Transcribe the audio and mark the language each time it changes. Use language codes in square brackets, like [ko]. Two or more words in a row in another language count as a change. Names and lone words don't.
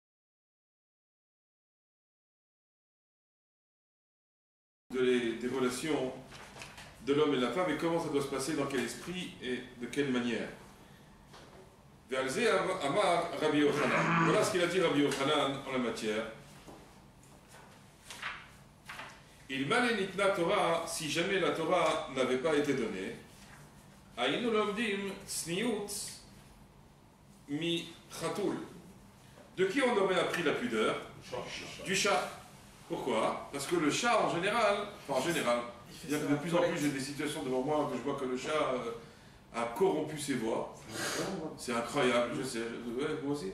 [fr] Des relations de l'homme et de la femme et comment ça doit se passer, dans quel esprit et de quelle manière. [he] אמר רבי יוחנן. [fr] Voilà ce qu'il a dit Rabbi Yochanan en la matière. Il m'a [he] ניתנה תורה [fr] si jamais la Torah n'avait pas été donnée. [he] היינו למדים צניעות מחתול. [fr] De qui on aurait appris la pudeur? Du chat. Pourquoi? Parce que le chat en général, bien que de plus en plus j'ai des situations devant moi que je vois que le chat a corrompu ses voix. C'est incroyable, je sais. Ouais, moi aussi.